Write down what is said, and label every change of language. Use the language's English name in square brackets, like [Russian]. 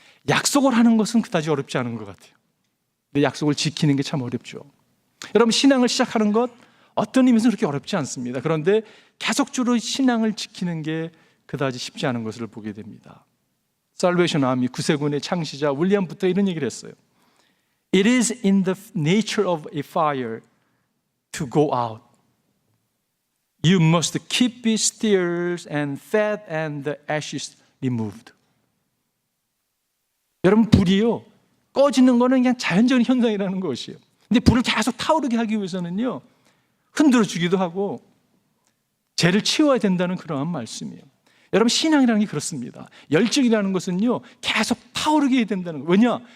[Korean] 약속을 하는 것은 그다지 어렵지 않은 것 같아요. 근데 약속을 지키는 게 참 어렵죠. 여러분, 신앙을 시작하는 것 어떤 의미에서 그렇게 어렵지 않습니다. 그런데 계속적으로 신앙을 지키는 게 그다지 쉽지 않은 것을 보게 됩니다. 살베이션 아미 구세군의 창시자 윌리엄 부터 이런 얘기를 했어요. [English] It is in the nature of a fire to go out. You must keep it stirred and fed and the ashes removed. [Korean] 여러분, 불이요, 꺼지는 거는 그냥 자연적인 현상이라는 것이에요. 근데 불을 계속 타오르게 하기 위해서는요, 흔들어 주기도 하고 죄를 치워야 된다는 그러한 말씀이에요. 여러분, 신앙이라는 게 그렇습니다. 열정이라는 것은요, 계속 타오르게 해야 된다는 거예요. 왜냐?